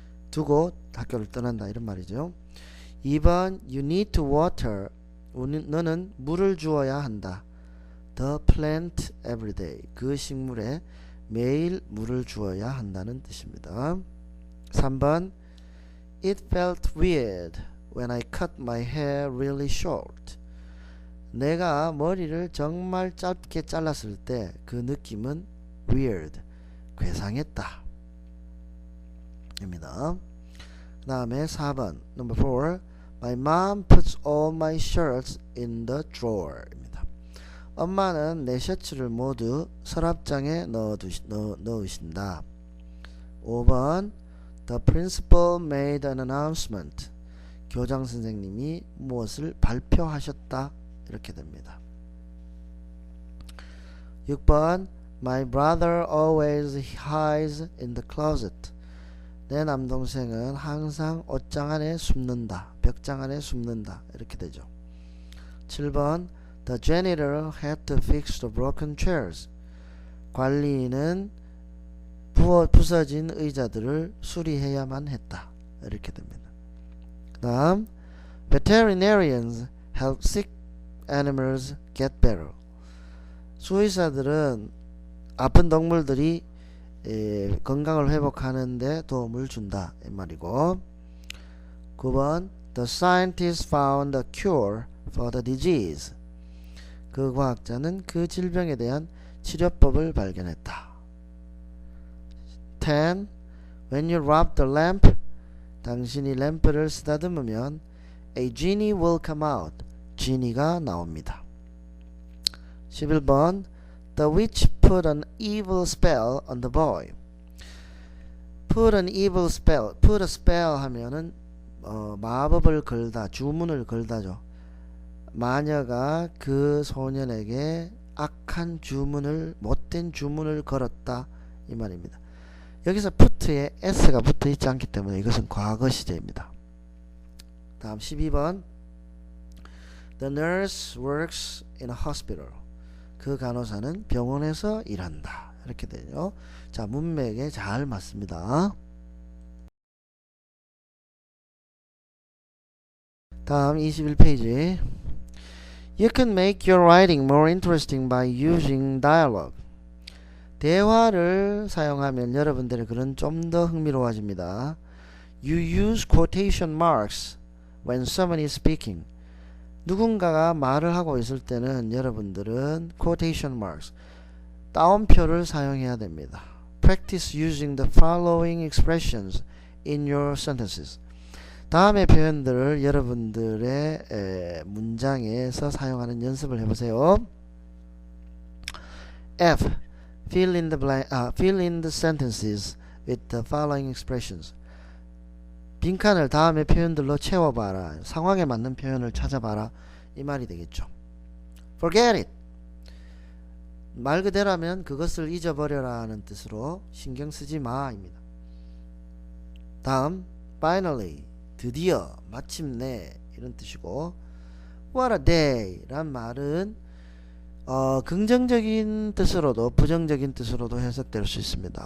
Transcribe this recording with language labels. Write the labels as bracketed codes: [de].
[ko] 두고 학교를 떠난다. 이런 말이죠. 2번. [en] You need to water. [ko] 너는 물을 주어야 한다. [en] The plant every day. [ko] 그 식물에 매일 물을 주어야 한다는 뜻입니다. 3번. [en] It felt weird when I cut my hair really short. [ko] 내가 머리를 정말 짧게 잘랐을 때 그 느낌은 weird, 괴상했다 입니다. 그 다음에 4번 [en] number 4. My mom puts all my shirts in the drawer 입니다. [ko] 엄마는 내 셔츠를 모두 서랍장에 넣으신다. [en] 5번 The principal made an announcement. [ko] 교장 선생님이 무엇을 발표하셨다. 이렇게 됩니다. [en] 6번 My brother always hides in the closet. [ko] 내 남동생은 항상 옷장 안에 숨는다. 벽장 안에 숨는다. 이렇게 되죠. [en] 7번 The janitor had to fix the broken chairs. [ko] 관리인은 부서진 의자들을 수리해야만 했다. 이렇게 됩니다. 그 다음 [en] Veterinarians help sick animals get better. [ko] 수의사들은 아픈 동물들이 건강을 회복하는 데 도움을 준다. 이 말이고 9번 [en] The scientists found a cure for the disease. [ko] 그 과학자는 그 질병에 대한 치료법을 발견했다. [en] 10. When you rub the lamp. [ko] 당신이 램프를 쓰다듬으면 [en] A genie will come out. [ko] 지니가 나옵니다. 11번 [en] The witch put an evil spell on the boy. Put an evil spell. Put a spell [ko] 하면은 마법을 걸다, 주문을 걸다죠. 마녀가 그 소년에게 악한 주문을, 못된 주문을 걸었다. 이 말입니다. 여기서 put에 s가 붙어 있지 않기 때문에 이것은 과거 시제입니다. [en] 다음 12번 The nurse works in a hospital. [ko] 그 간호사는 병원에서 일한다. 이렇게 되죠. 자, 문맥에 잘 맞습니다. 다음 21페이지. [en] You can make your writing more interesting by using dialogue. [ko] 대화를 사용하면 여러분들의 글은 좀 더 흥미로워집니다. [en] You use quotation marks when someone is speaking. [ko] 누군가가 말을 하고 있을 때는 여러분들은 quotation marks, 따옴표를 사용해야 됩니다. [en] Practice using the following expressions in your sentences. [ko] 다음의 표현들을 여러분들의 문장에서 사용하는 연습을 해보세요. F. [en] Fill in the sentences with the following expressions. [ko] 빈칸을 다음의 표현들로 채워봐라. 상황에 맞는 표현을 찾아봐라. 이 말이 되겠죠. [en] Forget it. [ko] 말 그대로 하면 그것을 잊어버려라 하는 뜻으로 신경 쓰지 마 입니다. 다음 finally, 드디어, 마침내 이런 뜻이고 [en] What a day [ko] 란 말은 긍정적인 뜻으로도 부정적인 뜻으로도 해석될 수 있습니다.